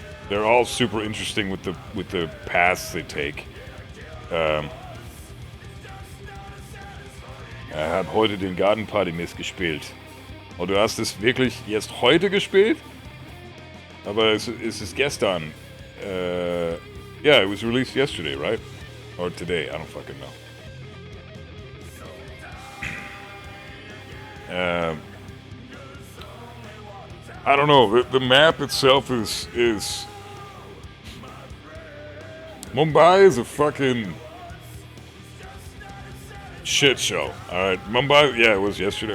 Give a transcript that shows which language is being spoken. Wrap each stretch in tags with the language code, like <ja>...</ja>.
<en>They're all super interesting with the paths they take.</en> <de>Hab heute den Garden Party Mist gespielt. Oh, du hast es wirklich jetzt heute gespielt? Aber es ist gestern.</de> <en>Yeah, it was released yesterday, right? Or today, I don't fucking know. I don't know. The map itself is Mumbai is a fucking shit show. All right, Mumbai. Yeah, it was yesterday.</en>